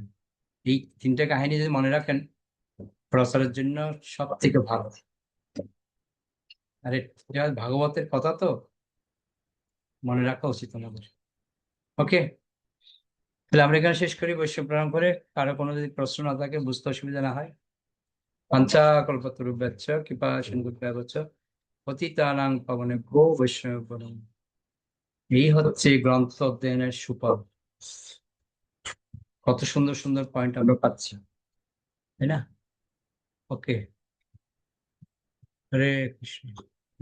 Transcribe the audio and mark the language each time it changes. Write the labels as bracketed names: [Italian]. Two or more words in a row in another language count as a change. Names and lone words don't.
[Bangla] এই তিনটা কাহিনী যদি মনে রাখেন, প্রচারের জন্য সব থেকে ভালো। আরে এটা ভাগবতের কথা তো, মনে রাখা উচিত আমাদের। ওকে, তাহলে আমরা এখানে শেষ করি। বৈষ্ণব প্রণাম করে, কারো কোনো যদি প্রশ্ন না থাকে, বুঝতে অসুবিধা না হয়, [Sanskrit] পাঞ্চা কল্পতরুভ্যশ্চ কৃপা সিন্ধুভ্যেব চ পতিতানাং পাবনেভ্যো বৈষ্ণবেভ্যো নমঃ। [Bangla] এই হচ্ছে গ্রন্থ অধ্যয়নের সুফল। কত সুন্দর সুন্দর পয়েন্ট আমরা পাচ্ছি, তাই না? ওকে, হরে কৃষ্ণ।